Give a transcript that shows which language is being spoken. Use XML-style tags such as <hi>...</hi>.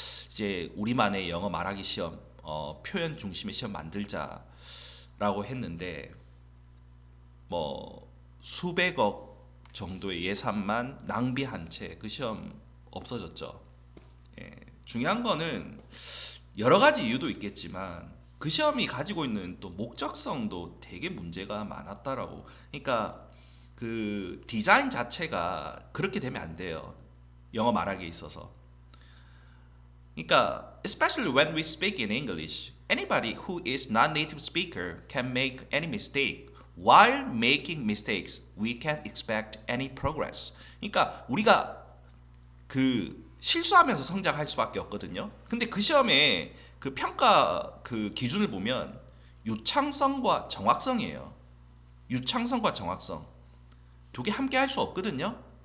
<ko>이제 우리만의 영어 말하기 시험 표현 중심의 시험 만들자라고 했는데 뭐 수백억 정도의 예산만 낭비한 채 그 시험 없어졌죠. 예, 중요한 거는 여러 가지 이유도 있겠지만 그 시험이 가지고 있는 또 목적성도 되게 문제가 많았다라고. 그러니까 그 디자인 자체가 그렇게 되면 안 돼요. 영어 말하기에 있어서.</ko> <en>그러니까 especially when we speak in English, anybody who is non-native speaker can make any mistake. While making mistakes, we can't expect any progress.</en> <ko>그러니까 우리가 그 실수하면서 성장할 수밖에 없거든요. 근데 그 시험에 그 평가 그 기준을 보면 유창성과 정확성이에요. 유창성과 정확성 두 개 함께 할 수 없거든요.</ko>